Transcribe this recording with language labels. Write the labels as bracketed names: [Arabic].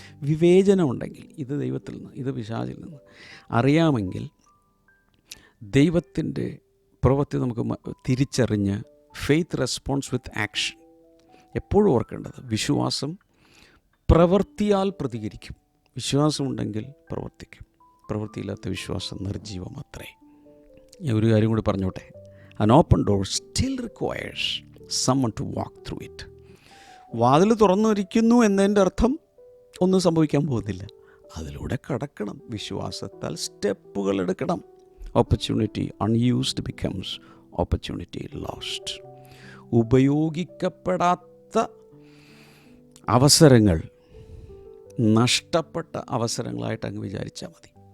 [Malayalam] വിവേചനം ഉണ്ടെങ്കിൽ, ഇത് ദൈവത്തിൽ നിന്ന്, ഇത് പിശാചിൽ നിന്ന് അറിയാമെങ്കിൽ, ദൈവത്തിൻ്റെ പ്രവൃത്തി നമുക്ക് തിരിച്ചറിഞ്ഞ് [English] Faith response with action. [Malayalam] എപ്പോഴും ഓർക്കേണ്ടത്, വിശ്വാസം പ്രവൃത്തിയാൽ പ്രതികരിക്കും. വിശ്വാസമുണ്ടെങ്കിൽ പ്രവർത്തിക്കും, പ്രവൃത്തിയില്ലാത്ത വിശ്വാസം നിർജീവമത്രേ. ഞാൻ ഒരു കാര്യം കൂടി പറഞ്ഞോട്ടെ. [English] An open door still requires someone to walk through it. [Malayalam] വാതിൽ തുറന്നിരിക്കുന്നു എന്നതിൻ്റെ അർത്ഥം ഒന്നും സംഭവിക്കാൻ പോകുന്നില്ല. അതിലൂടെ കടക്കണം. വിശ്വാസത്താൽ സ്റ്റെപ്പുകൾ എടുക്കണം. [English] Opportunity unused becomes opportunity lost. [Malayalam] ഉപയോഗിക്കപ്പെടാത്ത അവസരങ്ങൾ നഷ്ടപ്പെട്ട അവസരങ്ങളായിട്ട് അങ്ങ് വിചാരിച്ചാൽ മതി.